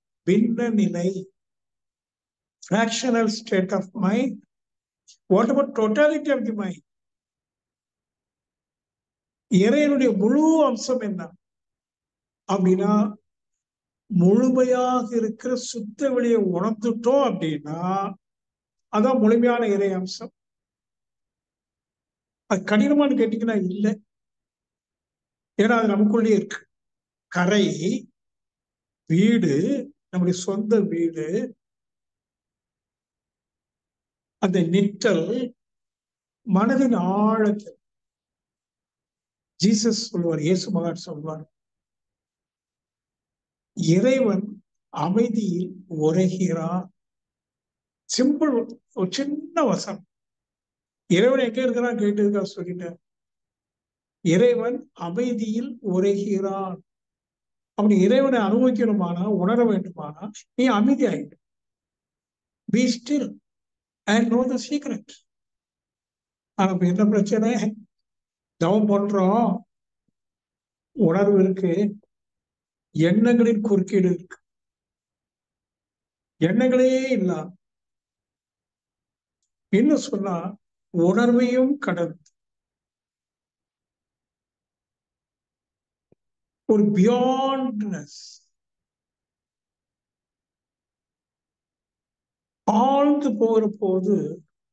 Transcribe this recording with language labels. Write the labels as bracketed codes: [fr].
[ta] பின்ன நிலை, [en] fractional state of mind. What about totality of the mind? [ta] இறைவனுடைய முழு அம்சம் என்ன அப்படின்னா, முழுமையாக இருக்கிற சுத்த வெளியை உணர்ந்துட்டோம் அப்படின்னா அதான் முழுமையான இறை அம்சம். அது கடினமானு கேட்டீங்கன்னா இல்லை. ஏன்னா அது நமக்குள்ளே இருக்கு. கரை, வீடு, நம்முடைய சொந்த வீடு, அந்த நிற்றல் மனதின் ஆழத்தில். ஜீசஸ் சொல்வார், இயேசு மகன் சொல்வார், இறைவன் அமைதியில் உரைகிறான். சிம்பிள், ஒரு சின்ன வசனம். இறைவன் எங்க இருக்கிறான் கேட்டதுக்காக சொல்லிட்டார். இறைவன் அமைதியில் உரைகிறான். அப்படி இறைவனை அனுபவிக்கணுமானா, உணர வேண்டுமானா, நீ அமைதி ஆயிடு. [en] Be still and know the secret. [ta] ஆனா என்ன பிரச்சனை? தவம் பண்றோம், உணர்வு இருக்கு, எண்ணங்களின் குறுக்கீடு இருக்கு. எண்ணங்களே இல்ல. இன்னும் சொன்னா உணர்வையும் கடந்து ஒரு பியாண்ட்னஸ், ஆழ்ந்து போகிற போது